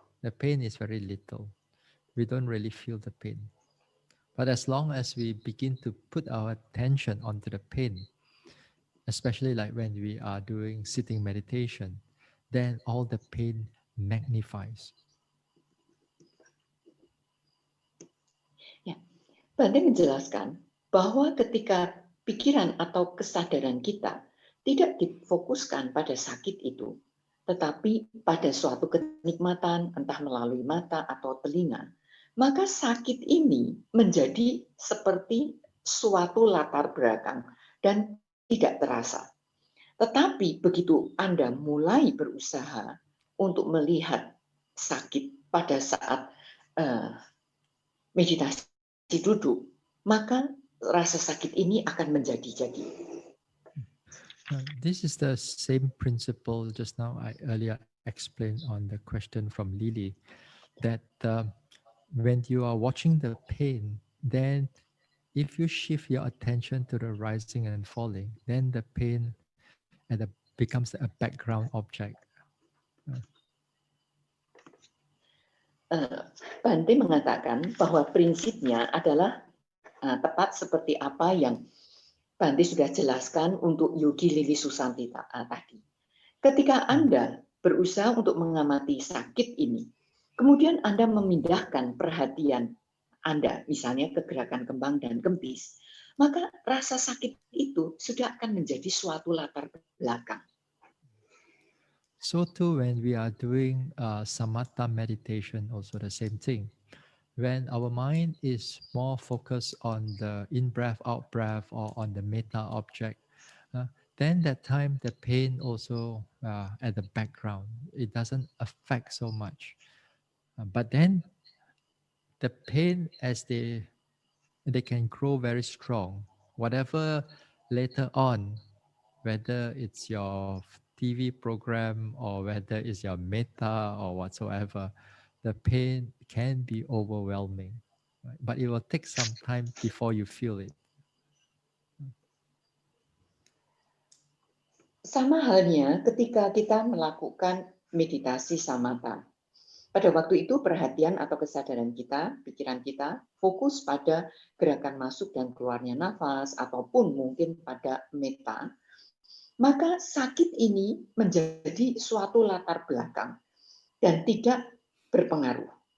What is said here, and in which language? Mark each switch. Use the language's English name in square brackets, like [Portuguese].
[English] The pain is very little. We don't really feel the pain. But as long as we begin to put our attention onto the pain, especially like when we are doing sitting meditation, then all the pain magnifies. [Indonesian] Ya, Bante menjelaskan bahwa ketika pikiran atau kesadaran kita tidak difokuskan pada sakit itu, tetapi pada suatu kenikmatan, entah melalui mata atau telinga, maka sakit ini menjadi seperti suatu latar belakang dan tidak terasa. Tetapi begitu Anda mulai berusaha untuk melihat sakit pada saat meditasi duduk, maka rasa sakit ini akan menjadi-jadi. [English] This is the same principle just now I earlier explained on the question from Lily, that when you are watching the pain, then if you shift your attention to the rising and falling, then the pain becomes a background object. [Indonesian] Bante mengatakan bahwa prinsipnya adalah tepat seperti apa yang Bante sudah jelaskan untuk Yogi Lili Susanti tadi. Ketika Anda berusaha untuk mengamati sakit ini, Kemudian Anda memindahkan perhatian Anda, misalnya ke gerakan kembang dan kempis, maka rasa sakit itu sudah akan menjadi suatu latar belakang. [English] So too, when we are doing samatha meditation, also the same thing. When our mind is more focused on the in-breath, out-breath, or on the metta object, then that time the pain also at the background. It doesn't affect so much. But then the pain, as they can grow very strong, whatever later on, whether it's your TV program or whether it's your metta or whatsoever, the pain can be overwhelming, right? But it will take some time before you feel it. [Indonesian] Sama halnya ketika kita melakukan meditasi samatha. Pada waktu itu perhatian atau kesadaran kita, pikiran kita fokus pada gerakan masuk dan keluarnya nafas ataupun mungkin pada metta, maka sakit ini menjadi suatu latar belakang dan tidak berpengaruh.